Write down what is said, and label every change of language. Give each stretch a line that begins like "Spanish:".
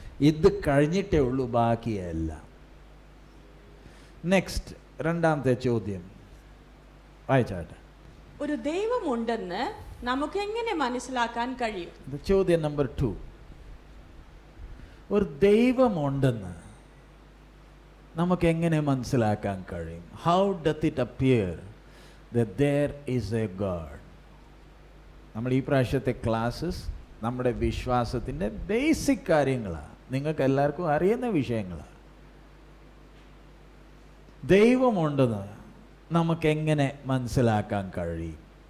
Malayalam: ഇത് കഴിഞ്ഞിട്ടേ ഉള്ളൂ ബാക്കിയെല്ലാം. നെക്സ്റ്റ്, രണ്ടാമത്തെ ചോദ്യം വായിച്ചാട്ടെ. ഒരു ദൈവമുണ്ടെന്ന് നമുക്ക് എങ്ങനെ മനസ്സിലാക്കാൻ കഴിയും? ചോദ്യം നമ്പർ 2. ഒരു ദൈവമുണ്ടെന്ന് നമുക്ക് എങ്ങനെ മനസ്സിലാക്കാൻ കഴിയും?
English: How doth it appear that there is a God?
Malayalam: നമ്മൾ ഈ പ്രാവശ്യത്തെ ക്ലാസ്സസ് നമ്മുടെ വിശ്വാസത്തിൻ്റെ ബേസിക് കാര്യങ്ങളാണ്, നിങ്ങൾക്ക് എല്ലാവർക്കും അറിയുന്ന വിഷയങ്ങളാണ്. ദൈവമുണ്ടെന്ന് നമുക്കെങ്ങനെ മനസ്സിലാക്കാൻ കഴിയും?